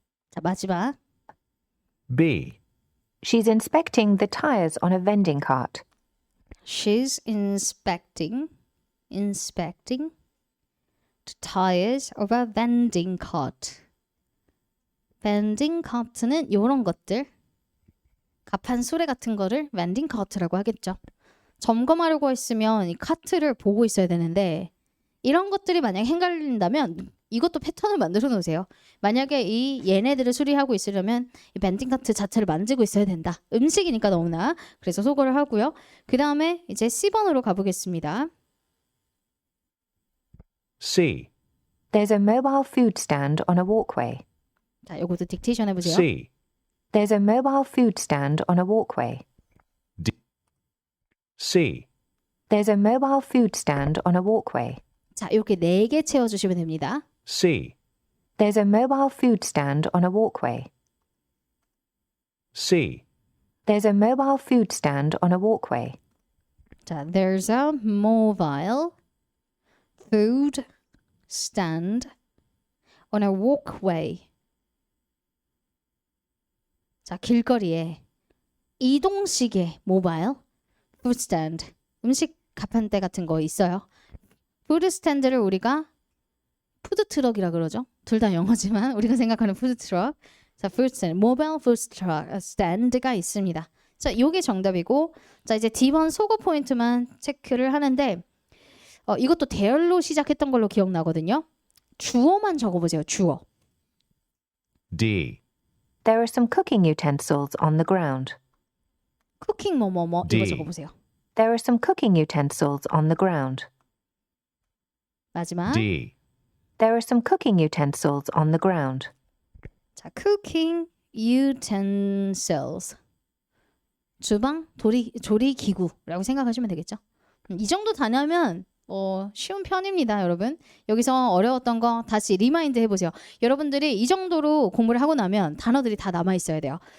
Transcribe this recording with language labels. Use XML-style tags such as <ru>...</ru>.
<ko>자, 마지막.</ko> <en>B. She's inspecting the tires on a vending cart. She's inspecting the tires of a vending cart.</en> <ko>vending cart는 이런 것들. 가판 수레 같은 거를 vending cart라고 하겠죠. 점검하려고 했으면 이 카트를 보고 있어야 되는데 이런 것들이 만약 헷갈린다면 이것도 패턴을 만들어 놓으세요. 만약에 얘네들을 수리하고 있으려면 이 vending cart 자체를 만지고 있어야 된다. 음식이니까 너무나. 그래서 소거를 하고요. 그 다음에 이제 C번으로 가보겠습니다.</ko> <en>C. There's a mobile food stand on a walkway.</en> <ko>자, 이것도 딕테이션 해보세요.</ko> <en>C. There's a mobile food stand on a walkway. C. There's a mobile food stand on a walkway.</en> <ko>자, 이렇게 4개 채워주시면 됩니다.</ko> <en>C. There's a mobile food stand on a walkway. C. There's a mobile food stand on a walkway. 자, there's a mobile food stand on a walkway.</en> <ko>자, 길거리에 이동식의 모바일 food stand, 음식 가판대 같은 거 있어요. 푸드 스탠드를 우리가 푸드 트럭이라 그러죠. 둘 다 영어지만 우리가 생각하는 푸드 트럭. 자, 푸드 스탠드, 모바일 푸드 스탠드가 있습니다. 자, 요게 정답이고, 자, 이제 D번 속어 포인트만 체크를 하는데, 이것도 대열로 시작했던 걸로 기억나거든요. 주어만 적어보세요. 주어.</ko> <en>D. There are some cooking utensils on the ground.</en> <ko>쿠킹 뭐뭐뭐 이거</ko> <en>D.</en> <ko>적어보세요.</ko> <en>There are some cooking utensils on the ground.</en> <ko>마지막.</ko> <en>D. There are some cooking utensils on the ground. 자, cooking utensils.</en> <ko>주방 조리 기구라고 생각하시면 되겠죠. 이 정도 단어면 쉬운 편입니다, 여러분. 여기서 어려웠던 거 다시 리마인드 해보세요. 여러분들이 이 정도로 공부를 하고 나면 단어들이 다 남아 있어야 돼요.</ko>